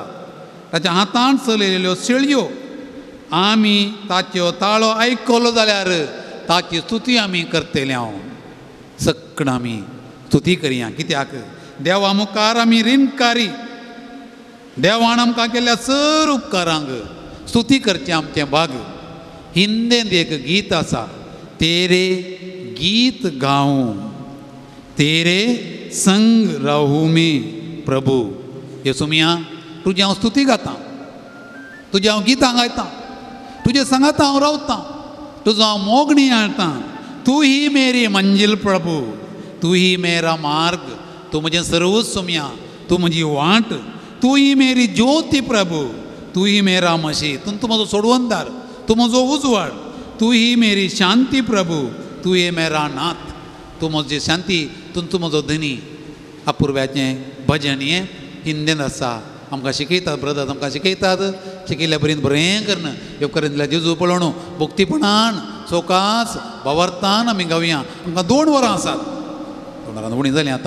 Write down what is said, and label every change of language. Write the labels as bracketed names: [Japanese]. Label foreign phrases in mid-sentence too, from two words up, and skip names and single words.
[Konkani] ताच्या हातांत चलयल्ल्यो शेळयो, आमी ताच्यो ताळो आयकलो जाल्यार ताची स्तुती आमी करतले. सक्कण आमी स्तुती करया. कित्याक देवा मुखार आमी रिणकारी. देवान आमकां केल्ल्या सर उपकारांक स्तुती करचें आमचें भाग. हिंदेंत एक गीत आसा, [Hindi] तेरे गीत गाऊं, तेरे संग राहू मी प्रभू. [Konkani] येसुमिया, तुजी हांव स्तुती गातां, तुजी हांव गितां गायतां, तुजे सांगात हांव रावतां, तुजो हांव मोगणी हाडटां. [Hindi] तू ही मेरी मंजिल प्रभू, तू ही मेरा मार्ग, [Konkani] तू म्हजें सर्वस्व सुमिया, तू म्हजी वाट, [Hindi] तू ही मेरी ज्योती प्रभू, तू ही मेरा मशी. [Konkani] तू म्हजो सोडवंदार, तू म्हजो उजवाड, [Hindi] तू ही मेरी शांती प्रभू, तू ही मेरा नाथ, [Konkani] तू म्हजी शांती, तू म्हजो धनी. अपुर्व्याचें भजन हें हिंदेंत आसा. आमकां शिकयतात ब्रदर्स, आमकां शिकयतात. शिकयल्या पर्यंत बरें करना. उपकारीन दिल्या जेजू पळोवण भक्तीपणान सोकास भावार्थान आमी गावया. आमकां 2 वरां आसात. 2 वरां उणी जालीं आतां.